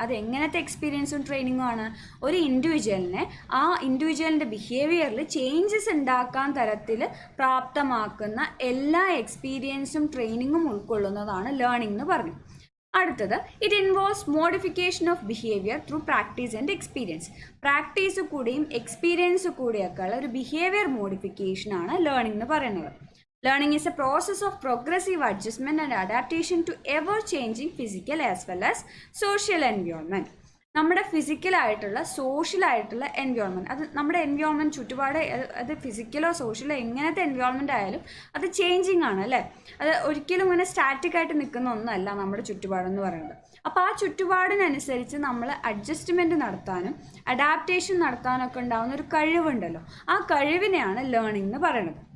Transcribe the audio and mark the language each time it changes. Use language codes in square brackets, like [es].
[ml] അത് എങ്ങനത്തെ എക്സ്പീരിയൻസും ട്രെയിനിങ്ങും ആണ്? ഒരു ഇൻഡിവിജ്വലിനെ ആ ഇൻഡിവിജ്വലിൻ്റെ ബിഹേവിയറിൽ ചേഞ്ചസ് ഉണ്ടാക്കാൻ തരത്തിൽ പ്രാപ്തമാക്കുന്ന എല്ലാ എക്സ്പീരിയൻസും ട്രെയിനിങ്ങും ഉൾക്കൊള്ളുന്നതാണ് ലേണിംഗ് എന്ന് പറഞ്ഞു. [en] അടുത്തത്, it involves modification of behaviour through practice and experience. [ml] Practice കൂടിയും എക്സ്പീരിയൻസ് കൂടിയൊക്കെ ഉള്ള ഒരു ബിഹേവിയർ മോഡിഫിക്കേഷനാണ് ലേണിംഗ് എന്ന് പറയുന്നത്. [en] Learning is a process of progressive adjustment and adaptation to ever-changing physical as well as social environment. [ml] നമ്മുടെ ഫിസിക്കലായിട്ടുള്ള സോഷ്യലായിട്ടുള്ള എൻവയോൺമെൻറ്റ്, അത് നമ്മുടെ environment ചുറ്റുപാട്, അത് ഫിസിക്കലോ സോഷ്യലോ എങ്ങനത്തെ എൻവയോൺമെൻറ്റ് ആയാലും അത് ചേഞ്ചിങ് ആണ് അല്ലേ. അത് ഒരിക്കലും ഇങ്ങനെ സ്റ്റാറ്റിക് ആയിട്ട് നിൽക്കുന്ന ഒന്നല്ല നമ്മുടെ ചുറ്റുപാടെന്ന് പറയുന്നത്. അപ്പോൾ ആ ചുറ്റുപാടിനനുസരിച്ച് നമ്മൾ അഡ്ജസ്റ്റ്മെൻറ്റ് നടത്താനും അഡാപ്റ്റേഷൻ നടത്താനൊക്കെ ഉണ്ടാകുന്ന ഒരു കഴിവുണ്ടല്ലോ, ആ കഴിവിനെയാണ് ലേണിംഗ് എന്ന് പറയുന്നത്.